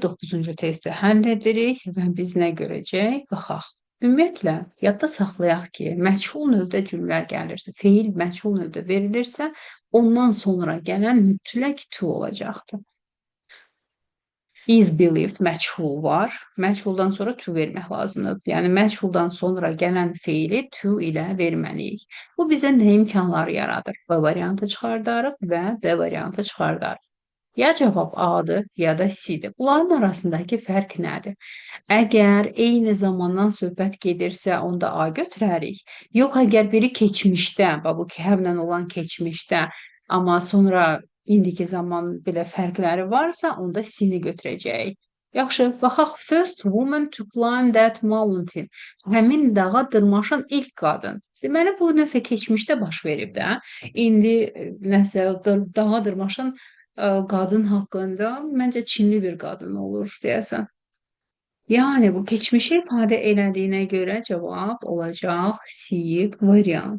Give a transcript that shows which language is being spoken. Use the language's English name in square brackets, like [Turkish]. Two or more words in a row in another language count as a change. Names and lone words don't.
[Azerbaijani] 9-cu testi həll edirik və biz nə görəcəyik? Baxaq. Ümumiyyətlə, yadda saxlayaq ki, məchul növdə cümlə gəlirsə, feil məchul növdə verilirsə, ondan sonra gələn mütləq to olacaqdır. [English] Is believed [Azerbaijani] məchul var. Məchuldan sonra to vermək lazımdır. Yəni, məchuldan sonra gələn feili to ilə verməliyik. Bu bizə nə imkanlar yaradır? B variantı çıxardarıq və D variantı çıxardarıq. Ya cavab A-dır, ya da C-dir. Bunların arasındakı fərq nədir? Əgər eyni zamandan söhbət gedirsə, onda A götürərik. Yox, əgər biri keçmişdə, bu ki, həmlə olan keçmişdə, amma sonra indiki zaman belə fərqləri varsa, onda C-ni götürəcəyik. Yaxşı, baxaq. First woman to climb that mountain. Həmin dağa dırmaşan ilk qadın. Deməli, bu nəsə keçmişdə baş verib də. İndi nəsə dağa dırmaşan qadın haqqında məncə Çinli bir qadın olur deyəsən. Yəni bu keçmişi ifadə elədiyinə görə cavab olacaq C variant.